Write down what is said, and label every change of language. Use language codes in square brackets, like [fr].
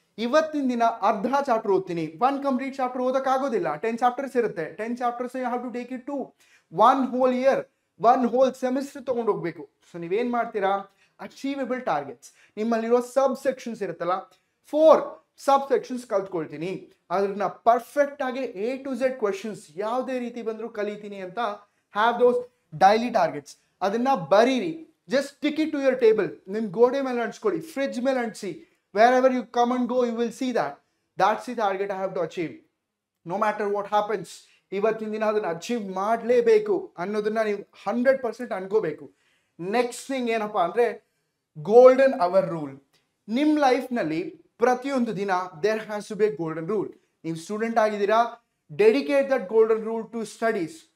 [kn] ಇವತ್ತಿನ ದಿನ ಅರ್ಧ ಚಾಪ್ಟರ್ ಓದ್ತೀನಿ, 1 ಕಂಪ್ಲೀಟ್ ಚಾಪ್ಟರ್ ಓದಕ್ಕಾಗೋದಿಲ್ಲ, 10 ಚಾಪ್ಟರ್ಸ್ ಇರುತ್ತೆ, 10 chapters you have to take it to 1 whole year, 1 whole semester ತಗೊಂಡು ಹೋಗ್ಬೇಕು. ಸೊ ನೀವೇನ್ ಮಾಡ್ತೀರಾ, ಅಚೀವೇಬಲ್ ಟಾರ್ಗೆಟ್ಸ್, ನಿಮ್ಮಲ್ಲಿರೋ ಸಬ್ ಸೆಕ್ಷನ್ಸ್ ಇರುತ್ತಲ್ಲ, 4 ಸಬ್ ಸೆಕ್ಷನ್ಸ್ ಕಲ್ತ್ಕೊಳ್ತೀನಿ, ಅದನ್ನ ಪರ್ಫೆಕ್ಟ್ ಆಗಿ A to Z ಕ್ವೆಶನ್ಸ್ ಯಾವುದೇ ರೀತಿ ಬಂದರೂ ಕಲಿತೀನಿ ಅಂತ ಹ್ಯಾವ್ ದೋಸ್ ಡೈಲಿ ಟಾರ್ಗೆಟ್ಸ್. [en] ಅದನ್ನ ಬರೀರಿ, just stick it to your table, ನಿಮ್ ಗೋಡೆ ಮೇಲೆ ಅಂಟಿಸ್ಕೊಳ್ಳಿ, ಫ್ರಿಡ್ಜ್ ಮೇಲೆ ಅಂಟಿಸಿ, wherever you come and go you will see that that's the target I have to achieve, no matter what happens. [kn] ಇವತ್ತಿನ ದಿನ ಅದನ್ನ ಅಚೀವ್ ಮಾಡಲೇಬೇಕು ಅನ್ನೋದನ್ನ ನೀವು 100% ಅನ್ಕೋಬೇಕು. ನೆಕ್ಸ್ಟ್ ಥಿಂಗ್ ಏನಪ್ಪಾ ಅಂದ್ರೆ ಗೋಲ್ಡನ್ ಅವರ್ ರೂಲ್. ನಿಮ್ಮ ಲೈಫ್ನಲ್ಲಿ ಪ್ರತಿಯೊಂದು ದಿನ there has to B golden rule. ನೀವು ಸ್ಟೂಡೆಂಟ್ ಆಗಿದ್ದೀರಾ, dedicate that golden rule to studies.